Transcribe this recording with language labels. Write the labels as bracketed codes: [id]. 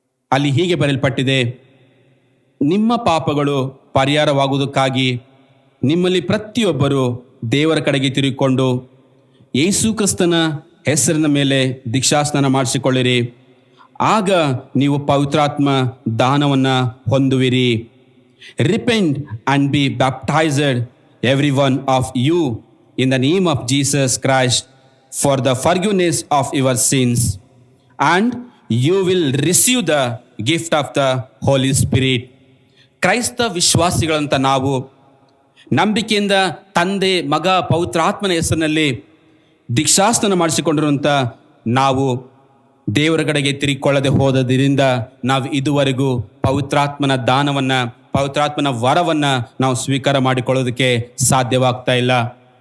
[kn] ಅಲ್ಲಿ ಹೀಗೆ ಬರೆಯಲ್ಪಟ್ಟಿದೆ, ನಿಮ್ಮ ಪಾಪಗಳು ಪರಿಹಾರವಾಗುವುದಕ್ಕಾಗಿ ನಿಮ್ಮಲ್ಲಿ ಪ್ರತಿಯೊಬ್ಬರು ದೇವರ ಕಡೆಗೆ ತಿರುಗಿಕೊಂಡು ಯೇಸು ಕ್ರಿಸ್ತನ ಹೆಸರಿನ ಮೇಲೆ ದೀಕ್ಷಾಸ್ನಾನ ಮಾಡಿಸಿಕೊಳ್ಳಿರಿ. ಆಗ ನೀವು ಪವಿತ್ರಾತ್ಮ ದಾನವನ್ನು ಹೊಂದುವಿರಿ. [en] Repent and be baptised every one of you in the name of Jesus Christ for the forgiveness of your sins, and you will receive the gift of the Holy Spirit. [kn] ಕ್ರೈಸ್ತ ವಿಶ್ವಾಸಿಗಳಂತ ನಾವು ನಂಬಿಕೆಯಿಂದ ತಂದೆ, ಮಗ, ಪವಿತ್ರಾತ್ಮನ ಹೆಸರಿನಲ್ಲಿ ದೀಕ್ಷಾಸ್ನಾನ ಮಾಡಿಸಿಕೊಂಡಿರುವಂಥ ನಾವು ದೇವರ ಕಡೆಗೆ ತಿರುಗಿಕೊಳ್ಳದೆ ಹೋದರಿಂದ ನಾವು ಇದುವರೆಗೂ ಪವಿತ್ರಾತ್ಮನ ದಾನವನ್ನು, ಪವಿತ್ರಾತ್ಮನ ವರವನ್ನು ನಾವು ಸ್ವೀಕಾರ ಮಾಡಿಕೊಳ್ಳೋದಕ್ಕೆ ಸಾಧ್ಯವಾಗ್ತಾ ಇಲ್ಲ.